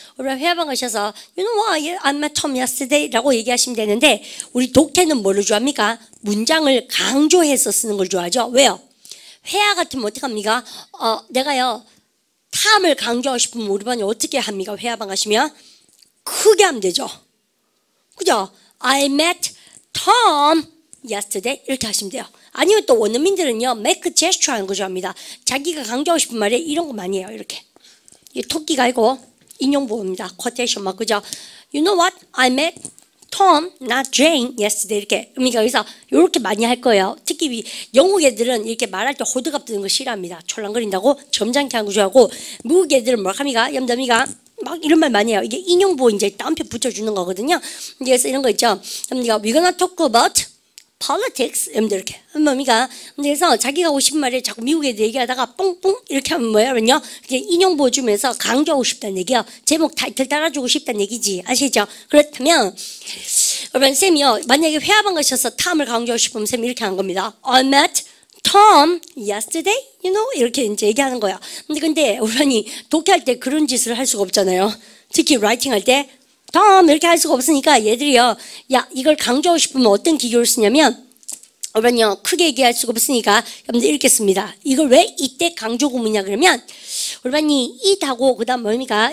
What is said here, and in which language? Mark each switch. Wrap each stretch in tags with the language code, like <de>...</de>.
<ko>우리 회화방 가셔서</ko> <en>You know what? I met Tom yesterday</en> <ko>라고 얘기하시면 되는데, 우리 독해는 뭐를 좋아합니까? 문장을 강조해서 쓰는 걸 좋아하죠. 왜요? 회화 같으면 어떻게 합니까? 내가요 탐을 강조하고 싶으면 우리 반이 어떻게 합니까? 회화방 가시면 크게 하면 되죠. 그죠?</ko> <en>I met Tom yesterday</en> <ko>이렇게 하시면 돼요. 아니면 또 원어민들은요</ko> <en>make gesture</en> <ko>하는 거 좋아합니다. 자기가 강조하고 싶은 말에 이런 거 많이 해요. 이렇게 이 토끼가 아니고 인용보호입니다. quotation 막 그죠?</ko> <en>You know what? I met Tom, not Jane yesterday</en> <ko>이렇게. 그러니까 여기서 이렇게 많이 할 거예요. 특히 영국 애들은 이렇게 말할 때 호들갑 뜨는 거 싫어합니다. 철랑거린다고 점잖게 하는 거 좋아하고, 미국 애들은 뭐 합니까? 염담이가 막 이런 말 많이 해요. 이게 인용보호 이제 따옴표 붙여주는 거거든요. 그래서 이런 거 있죠. 염담이가</ko> <en>We're gonna talk about politics,</en> <ko>여러분들 이렇게 뭡니까? 그래서 자기가 하고 싶은 말에 자꾸 미국 애들 얘기하다가 뽕뽕 이렇게 하면 뭐야? 그러면요 인용 보여주면서 강조하고 싶다는 얘기야. 제목 타이틀 따라주고 싶다는 얘기지. 아시죠? 그렇다면 여러분 쌤이요 만약에 회화방 가셔서 탐을 강조하고 싶으면 쌤이 이렇게 한 겁니다.</ko> <en>I met Tom yesterday, you know</en> <ko>이렇게 이제 얘기하는 거야. 근데 우리 독해할 때 그런 짓을 할 수가 없잖아요. 특히 라이팅 할 때 Tom 이렇게 할 수가 없으니까 얘들이요, 야 이걸 강조하고 싶으면 어떤 기교를 쓰냐면, 여러분요 크게 얘기할 수가 없으니까 여러분들 읽겠습니다. 이걸 왜 이때 강조 구문이냐 그러면, 여러분이 it하고 그다음 뭡니까?</ko>